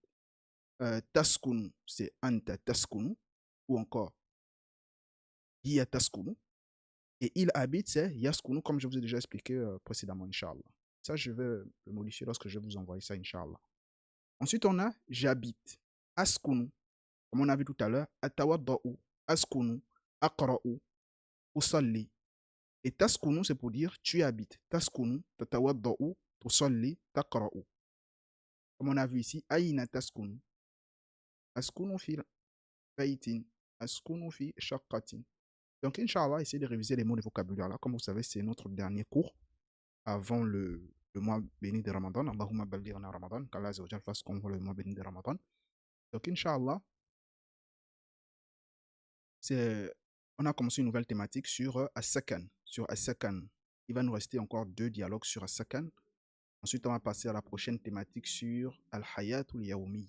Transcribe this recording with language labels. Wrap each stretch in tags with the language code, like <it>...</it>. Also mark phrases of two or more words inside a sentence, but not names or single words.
<ar>Taskunu, c'est أنت تسكن.</ar> <fr>Ou encore,</fr> <ar>هي تسكن.</ar> <fr>Et il habite, c'est yaskunu, comme je vous ai déjà expliqué précédemment, Inch'Allah. Ça, je vais le modifier lorsque je vais vous envoyer ça, Inch'Allah. Ensuite, on a j'habite. Askunu, comme on a vu tout à l'heure.</fr> <ar>أتوضأ، أسكن، أقرأ، أصلي.</ar> <fr>Et taskunu, c'est pour dire tu habites.</fr> <ar>تسكن، تتوضأ، تصلي، تقرأ.</ar> <fr>Comme on a vu ici,</fr> <ar>أين تسكن. أسكن في بيت. أسكن في شقة.</ar> <fr>Donc, Inch'Allah, essayez de réviser les mots de vocabulaire là. Comme vous savez, c'est notre dernier cours avant le mois béni de Ramadan.</fr> <ar>اللهم بلغنا رمضان.</ar> <fr>Qu'Allah</fr> <ar>عز وجل</ar> <fr>fasse qu'on voit le mois béni de Ramadan. Donc, Inch'Allah, on a commencé une nouvelle thématique sur As-Sakan. Sur As-Sakan. Il va nous rester encore 2 dialogues sur As-Sakan. Ensuite, on va passer à la prochaine thématique sur</fr> <ar>الحياة اليومية.</ar>